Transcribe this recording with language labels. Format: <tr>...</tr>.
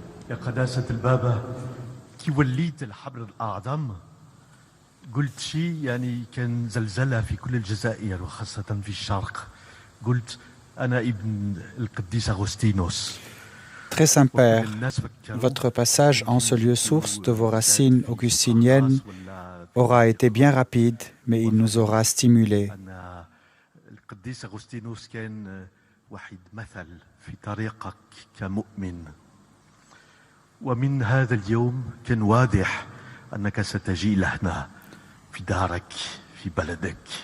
<ar>يا قداسة البابا كي وليت الحبر الأعظم قلت شيء يعني كان زلزلة في كل الجزائر وخاصة في الشرق قلت أنا ابن القديس أغسطينوس.</ar> <fr>Très Saint-Père, votre passage en ce lieu source de vos racines augustiniennes aura été bien rapide, mais il nous aura stimulés.</fr> <ar>القديس أغسطينوس كان واحد مثل في طريقك كمؤمن. ومن هذا اليوم كان واضح أنك ستجيء لهنا في دارك في بلدك.</ar>